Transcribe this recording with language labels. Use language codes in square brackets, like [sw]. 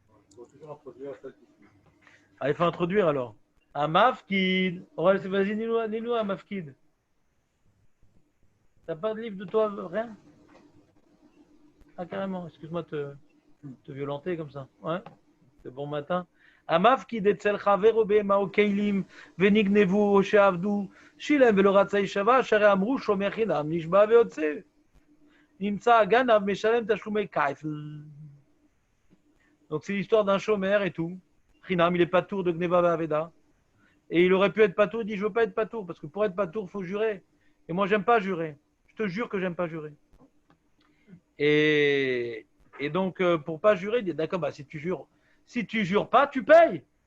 [fr] Il faut toujours introduire celle qui suit. Ah, il faut introduire alors. Un Mafkid. Vas-y, dis-nous un Mafkid. T'as pas de livre de toi, rien? Ah, carrément. Excuse-moi de te violenter comme ça. Ouais. C'est bon matin. [he] המפקיד אצל חברו בהמה כלים ונגנבו או שעבדו שילם ולא רצה יישבע שהרי אמרו שומר חינם נשבע ויוצא נמצא הגנב משלם תשלומי כיפל. [fr] Donc c'est l'histoire d'un chômeur et tout. Chinam, il est patour de Gneva Vaveda. Et il aurait pu être patour, il dit je veux pas être patour parce que pour être patour il faut jurer. Et moi j'aime pas jurer. Je te jure que j'aime pas jurer. Et donc pour pas jurer, il dit d'accord, bah si tu jures pas, tu payes.